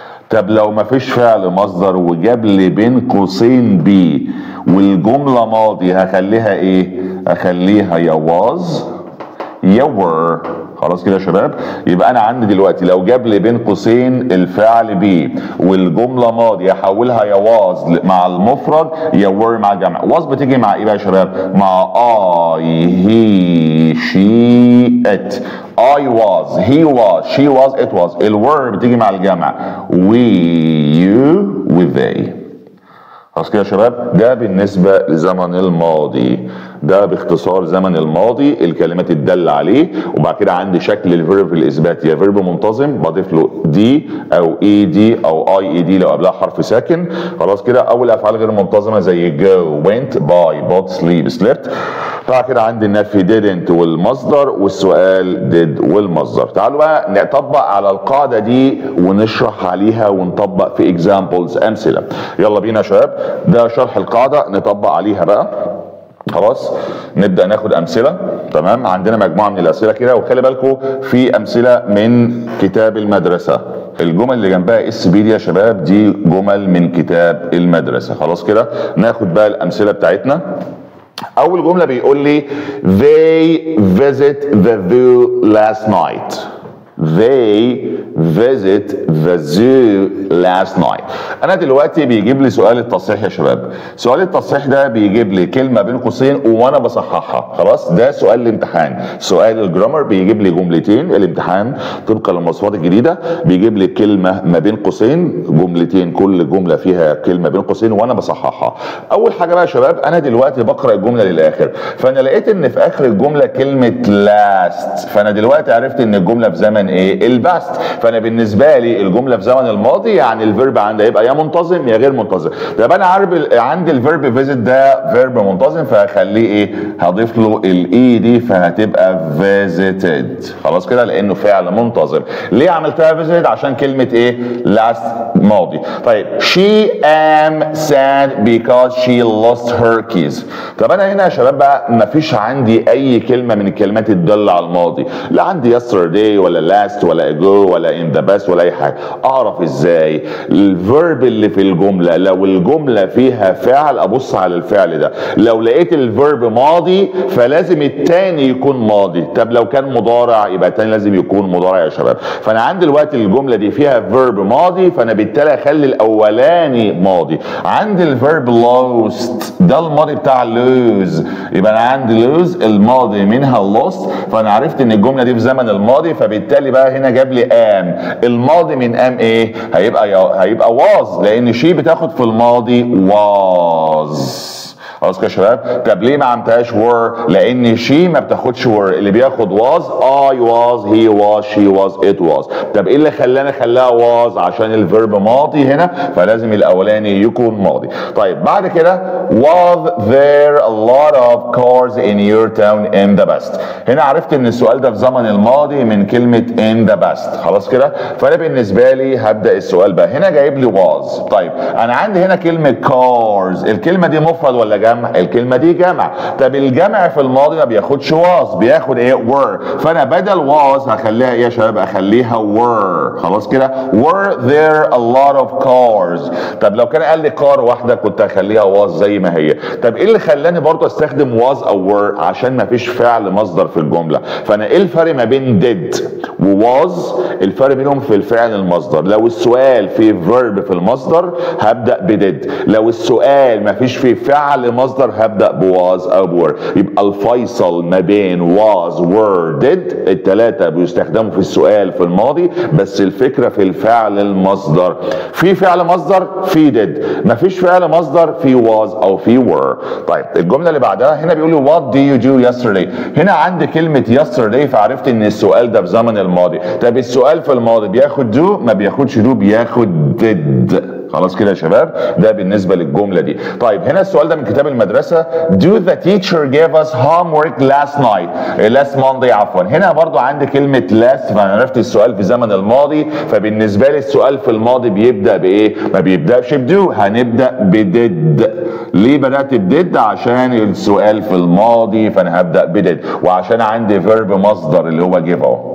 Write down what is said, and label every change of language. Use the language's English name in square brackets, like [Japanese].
[Arabic] طب لو مفيش فعل مصدر وجاب لي بين قوسين بي والجمله ماضي هخليها ايه؟ اخليها يا واز يا ور. خلاص كده يا شباب. يبقى انا عندي دلوقتي لو جاب لي بين قوسين الفعل بي والجمله ماضي احولها يا واز مع المفرد يا ور مع الجمع. واز بتيجي مع ايه بقى يا شباب؟ مع اي هي شي ات. [English] I was, he was, she was, it was. [Arabic] الور بتيجي مع الجمع [English] we, you, with they. [Arabic] خلاص كده يا شباب. ده بالنسبه لزمن الماضي. ده باختصار زمن الماضي الكلمات الداله عليه. وبعد كده عندي شكل الفيرب الاثبات يا فيرب منتظم بضيف له دي او اي دي او اي اي دي لو قبلها حرف ساكن. خلاص كده. او الافعال غير منتظمه زي [English] go went buy bought sleep slept. [Arabic] بعد كده عندي النفي didn't والمصدر والسؤال did والمصدر. تعالوا بقى نطبق على القاعده دي ونشرح عليها ونطبق في examples امثله. يلا بينا يا شباب. ده شرح القاعده نطبق عليها بقى. خلاص نبدا ناخد امثله. تمام. عندنا مجموعه من الاسئله كده وخلي بالكم في امثله من كتاب المدرسه. الجمل اللي جنبها اس بي دي يا شباب دي جمل من كتاب المدرسه. خلاص كده. ناخد بقى الامثله بتاعتنا. اول جمله بيقول لي [English] they visit the zoo last night. They visit the zoo last night. [Arabic] انا دلوقتي بيجيب لي سؤال التصحيح يا شباب. سؤال التصحيح ده بيجيب لي كلمه بين قوسين وانا بصححها. خلاص. ده سؤال الامتحان. سؤال الجرامر بيجيب لي جملتين. الامتحان طبقا للمواصفات الجديده بيجيب لي كلمه ما بين قوسين جملتين كل جمله فيها كلمه بين قوسين وانا بصححها. اول حاجه بقى يا شباب انا دلوقتي بقرا الجمله للاخر فانا لقيت ان في اخر الجمله كلمه last. فانا دلوقتي عرفت ان الجمله في زمن ايه؟ الباست. فانا بالنسبه لي الجمله في زمن الماضي يعني الفيرب عندها يبقى يا منتظم يا غير منتظم. طب انا عارف عندي الفيرب فيزيت ده فيرب منتظم فهخليه ايه؟ هضيف له الاي دي فهتبقى فيزيتد. خلاص كده لانه فعل منتظم. ليه عملتها فيزيتد؟ عشان كلمه ايه؟ لاست ماضي. طيب [English] she am sad because she lost her keys. [Arabic] طب انا هنا يا شباب بقى مفيش عندي اي كلمه من الكلمات الداله على الماضي. لا عندي yesterday ولا last ولا ago ولا [English] in the past [Arabic] ولا اي حاجه. اعرف ازاي الفيرب اللي في الجمله؟ لو الجمله فيها فعل ابص على الفعل ده. لو لقيت الفيرب ماضي فلازم التاني يكون ماضي. طب لو كان مضارع يبقى التاني لازم يكون مضارع يا شباب. فانا عندي دلوقتي الجمله دي فيها فيرب ماضي فانا بالتالي اخلي الاولاني ماضي. عندي الفيرب lost ده الماضي بتاع lose يبقى انا عندي lose الماضي منها lost. فانا عرفت ان الجمله دي في زمن الماضي فبالتالي بقى هنا جاب لي am. الماضي من am ايه؟ هيبقى was لان شي بتاخد في الماضي was. خلاص كده يا شباب. طب ليه ما عملتهاش were؟ لان شي ما بتاخدش were. اللي بياخد was [English] I was he was she was it was. [Arabic] طب ايه اللي خلاها was؟ عشان الفيرب ماضي هنا فلازم الاولاني يكون ماضي. طيب بعد كده [English] was there a lot of cars in your town in the past. [Arabic] هنا عرفت ان السؤال ده في زمن الماضي من كلمه [English] in the past. [Arabic] خلاص كده. فانا بالنسبه لي هبدا السؤال بقى. هنا جايب لي was. طيب انا عندي هنا كلمه cars. الكلمه دي مفرد ولا جمع؟ الكلمه دي جمع. طب الجمع في الماضي ما بياخدش was، بياخد ايه؟ were. فانا بدل was هخليها ايه يا شباب؟ اخليها were. خلاص كده؟ [English] were there a lot of cars. [Arabic] طب لو كان قال لي car واحده كنت هخليها was زي ما هي. طب ايه اللي خلاني برضو استخدم was او were؟ عشان ما فيش فعل مصدر في الجمله. فانا ايه الفرق ما بين did و was؟ الفرق بينهم في الفعل المصدر. لو السؤال فيه verb في المصدر هبدا بدid، لو السؤال ما فيش فيه فعل مصدر هبدا بواز او بور. يبقى الفيصل ما بين was were did، الثلاثه بيستخدموا في السؤال في الماضي، بس الفكره في الفعل المصدر. في فعل مصدر في did، ما فيش فعل مصدر في was او في were. طيب الجمله اللي بعدها هنا بيقول لي [English] what do you do yesterday. [Arabic] هنا عندي كلمه yesterday فعرفت ان السؤال ده في زمن الماضي. طب السؤال في الماضي بياخد do؟ ما بياخدش do، بياخد did. خلاص كده يا شباب؟ ده بالنسبه للجمله دي. طيب هنا السؤال ده من كتاب المدرسه. [English] Do the teacher gave us homework last Monday [Arabic] عفوا. هنا برضو عندي كلمه last، فانا عرفت السؤال في زمن الماضي، فبالنسبه لي السؤال في الماضي بيبدا بايه؟ ما بيبداش بدو، هنبدا بدid. ليه بدات بدid؟ عشان السؤال في الماضي فانا هبدا بدid، وعشان عندي verb مصدر اللي هو give اهو.